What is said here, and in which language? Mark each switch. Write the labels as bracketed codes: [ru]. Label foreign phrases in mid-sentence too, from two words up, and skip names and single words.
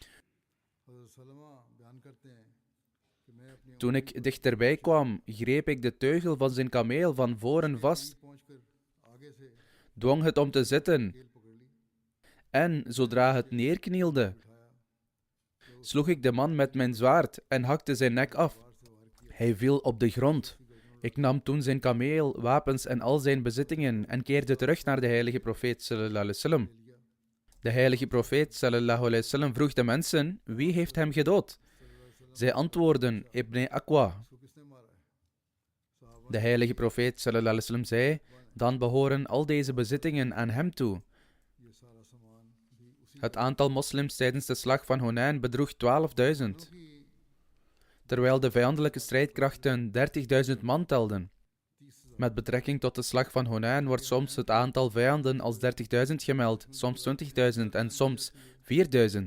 [nl] Toen ik dichterbij kwam, greep ik de teugel van zijn kameel van voren vast dwong het om te zitten, en zodra het neerknielde, sloeg ik de man met mijn zwaard en hakte zijn nek af. Hij viel op de grond. Ik nam toen zijn kameel, wapens en al zijn bezittingen en keerde terug naar de heilige profeet [ar] صلى الله عليه وسلم. [nl] De heilige profeet [ar] صلى الله عليه وسلم [nl] vroeg de mensen, wie heeft hem gedood? Zij antwoordden, Ibn Aqwa. De heilige profeet [ar] صلى الله عليه وسلم [nl] zei, dan behoren al deze bezittingen aan hem toe. Het aantal moslims tijdens de slag van Hunain bedroeg 12.000, terwijl de vijandelijke strijdkrachten 30.000 man telden. Met betrekking tot de slag van Hunain wordt soms het aantal vijanden als 30.000 gemeld, soms 20.000 en soms 4.000.